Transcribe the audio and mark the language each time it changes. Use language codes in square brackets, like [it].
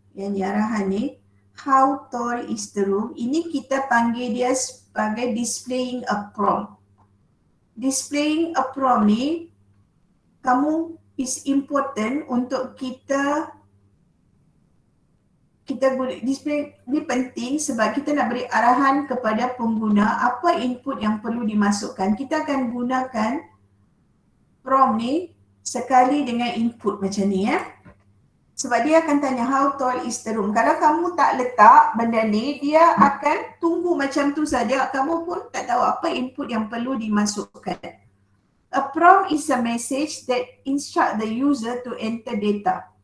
[en] Yang ni arahan ni, how tall is the room. [ms] Ini kita panggil dia sebagai displaying a prompt. Displaying a prompt ni, kamu is important untuk kita guna display ni penting sebab kita nak beri arahan kepada pengguna apa input yang perlu dimasukkan. Kita akan gunakan prompt ni sekali dengan input macam ni ya. Sebab dia akan tanya how tall is the room. Kalau kamu tak letak benda ni, dia akan tunggu macam tu saja. Kamu pun tak tahu apa input yang perlu dimasukkan. A prompt is a message that instruct the user to enter data.